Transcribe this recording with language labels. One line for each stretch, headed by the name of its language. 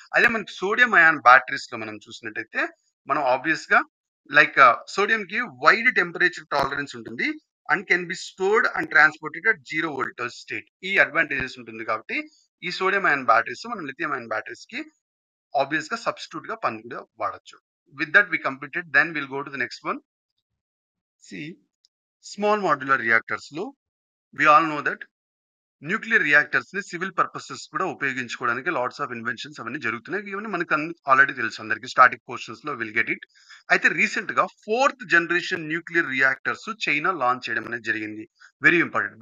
Telugu: అదే మనకి sodium ion batteries లో మనం చూసినట్టయితే మనం ఆబ్వియస్ గా లైక్ సోడియం కి వైడ్ టెంపరేచర్ టాలరెన్స్ ఉంటుంది
English: And can be stored and transported at 0 voltage state.
Telugu: ఈ అడ్వాంటేజెస్ ఉంటుంది కాబట్టి ఈ సోడియం అయాన్ బ్యాటరీస్ మనం లిథియం అయాన్ బ్యాటరీస్ కి ఆబ్వియస్ గా సబ్స్టిట్యూట్ గా పని కూడా వాడచ్చు.
English: With that we completed, then we'll go to the next one.
Telugu: See, small modular reactors లో
English: we all know that
Telugu: nuclear reactors ని సివిల్ పర్పసెస్ కూడా ఉపయోగించుకోవడానికి లాట్స్ ఆఫ్ ఇన్వెన్షన్స్ అవన్నీ జరుగుతున్నాయి. ఇవన్నీ మనకు ఆల్రెడీ తెలుసు అందరికి, స్టాటిక్ పోర్షన్స్ లో
English: Will get it.
Telugu: అయితే రీసెంట్ గా 4th generation nuclear reactors China launch చేయడం అనేది జరిగింది. Very important.